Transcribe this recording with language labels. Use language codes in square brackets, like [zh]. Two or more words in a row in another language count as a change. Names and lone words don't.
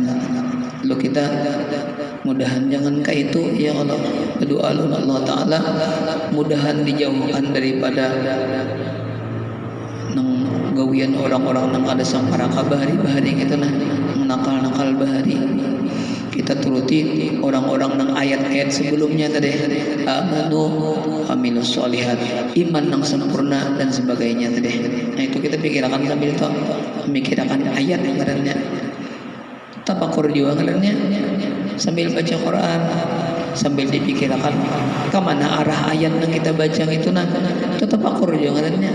[bjn] Lalu kita mudahan jangan kayak itu ya Allah, berdoa Allah Ta'ala mudahan dijauhkan daripada nang gawian orang-orang nang ada sangparaka bahari gitu nah, nakal bahari. Kita turuti orang-orang nang ayat-ayat sebelumnya tadi, [ar] آمنوا عملوا الصالحات, [bjn] iman nang sempurna dan sebagainya tadi. Nah itu kita pikirkan sambil itu memikirkan ayat ngarannya, tafakur juga ngarannya, sambil baca Quran, sambil dipikirkan kemana arah ayat yang kita baca itu nah, itu tafakur juga ngarannya.